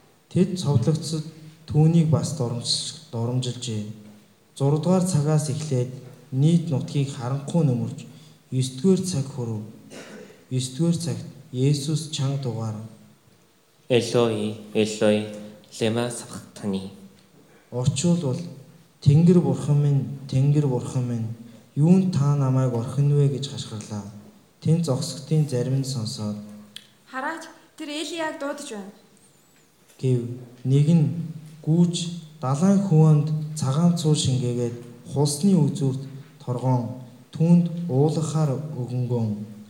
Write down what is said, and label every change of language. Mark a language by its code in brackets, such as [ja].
[mn] Тэд цовдлогцод түүнийг бас доромжилжээ. 6-р цагаас эхлээд нийт нутгийг харанхуу нөмөрж 9-р цаг хүрв. 9-р цагт Есүс чанг дуугаар [arc] "Элои, Элои, лема сабхтани." [mn] Орчуулбал "Тэнгэр бурхан минь, Тэнгэр бурхан минь, юунд та намайг орхин вэ?" гэж хашгирлаа. Тэнд зогсохтын зарим нь сонсоод "Хараач, тэр Элияг дуудаж байна." гэв. Нэг нь гүүж далайн хөвөнд цагаан цуур шингээгээд хулсны үзүүрт торгон түнд уулахаар өгөнгөн